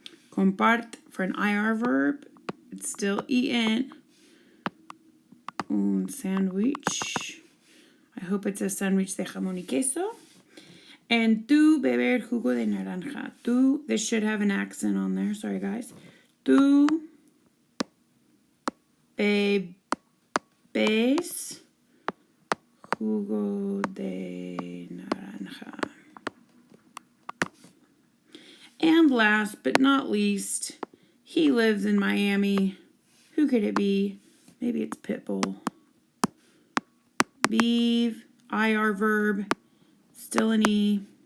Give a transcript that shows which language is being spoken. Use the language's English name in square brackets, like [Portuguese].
[English] Compart for an IR verb. It's still en. [Spanish] Un sandwich. [English] I hope it's a sandwich [Spanish] de jamón y queso. [English] And [Spanish] tú beber jugo de naranja. [English] Tú, this should have an accent on there. Sorry, guys. [Spanish] Tú bebes jugo de naranja. [English] And last but not least, he lives in Miami. Who could it be? Maybe it's Pitbull. Vive, IR verb, still an E.